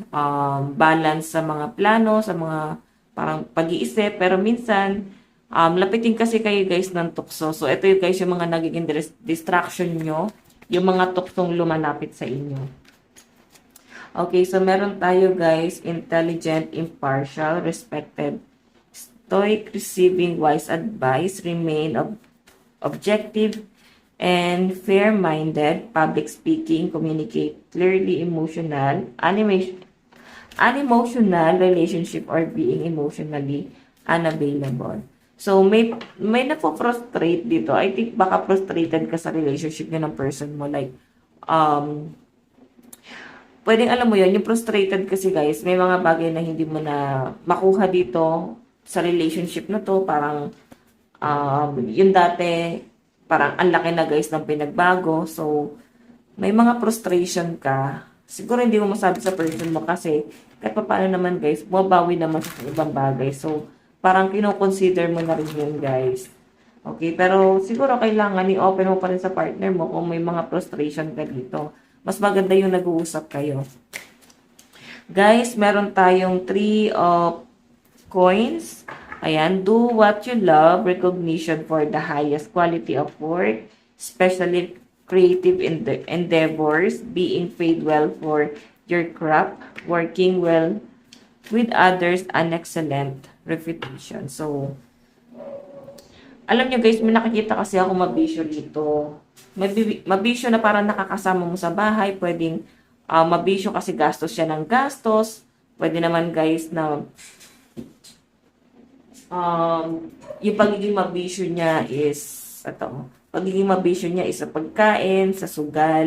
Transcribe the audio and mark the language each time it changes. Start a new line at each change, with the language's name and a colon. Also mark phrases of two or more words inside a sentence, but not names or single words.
Filipino: Balance sa mga plano, sa mga parang pag-iisip. Pero minsan, lapitin kasi kayo guys ng tukso. So, ito yung guys yung mga nagiging distraction nyo. Yung mga tuksong lumalapit sa inyo. Okay, so meron tayo guys,
English: intelligent, impartial, respected, stoic, receiving wise advice, remain objective, and fair-minded, public speaking, communicate clearly, emotional, unemotional relationship, or being emotionally unavailable.
Filipino: So, may napo-frustrate dito.
English: I think
Filipino: baka frustrated ka sa relationship nyo ng person mo. Like, pwedeng alam mo yun, yung frustrated kasi guys, may mga bagay na hindi mo na makuha dito sa relationship na to. Parang, yung dati, parang ang laki na guys ng pinagbago. So, may mga frustration ka. Siguro hindi mo masabi sa person mo kasi kahit pa paano naman guys, bumabawi naman sa ibang bagay. So, parang kino-consider mo na rin yun guys. Okay, pero siguro kailangan i-open mo pa rin sa partner mo kung may mga frustration ka dito. Mas maganda yung nag-uusap kayo. Guys, meron tayong 3 of coins. Ayan,
English: do what you love, recognition for the highest quality of work, especially creative endeavors, being paid well for your craft, working well with others, an excellent reputation.
Filipino: So, alam nyo guys, may nakikita kasi ako mabisyo dito. Mabisyo na parang nakakasama mo sa bahay. Pwedeng mabisyo kasi gastos siya ng gastos. Pwede naman guys na yung pagiging mabisyo niya is sa pagkain, sa sugal.